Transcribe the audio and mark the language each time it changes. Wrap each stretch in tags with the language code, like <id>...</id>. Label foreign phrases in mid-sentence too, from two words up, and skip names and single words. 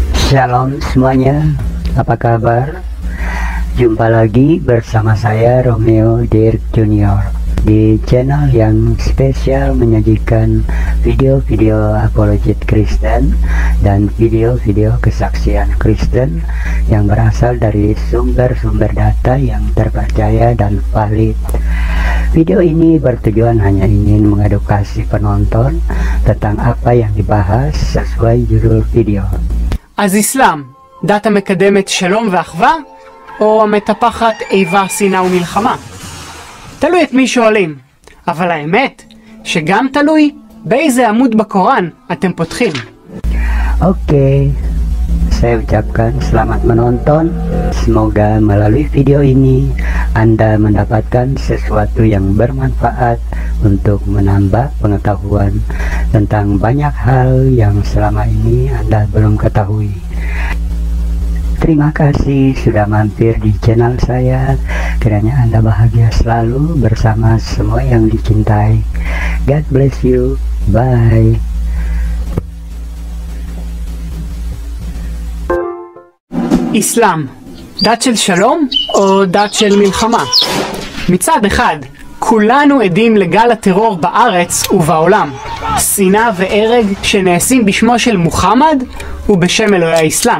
<id>Shalom semuanya, apa kabar? Jumpa lagi bersama saya Romeo Dirk Junior di channel yang spesial menyajikan video-video apologet Kristen dan video-video kesaksian Kristen yang berasal dari sumber-sumber data yang terpercaya dan valid. Video ini bertujuan hanya ingin mengedukasi penonton tentang apa yang dibahas sesuai judul video.</id> <he>אז אסלאם, דת המקדמת שלום ואחווה, או המטפחת איבה, שנאה ומלחמה? תלוי את מי שואלים, אבל האמת שגם תלוי באיזה עמוד בקוראן אתם פותחים.</he> <id>Oke, saya ucapkan selamat menonton. Semoga melalui video ini Anda mendapatkan sesuatu yang bermanfaat untuk menambah pengetahuan tentang banyak hal yang selama ini Anda belum ketahui. Terima kasih sudah mampir di channel saya. Kiranya Anda bahagia selalu bersama semua yang dicintai.</id> <en>God bless you. Bye.</en> <he>אסלאם, דת של שלום או דת של מלחמה? מצד אחד, כולנו עדים לגל הטרור בארץ ובעולם, שנאה והרג שנעשים בשמו של מוחמד ובשם אלוהי האסלאם.</he>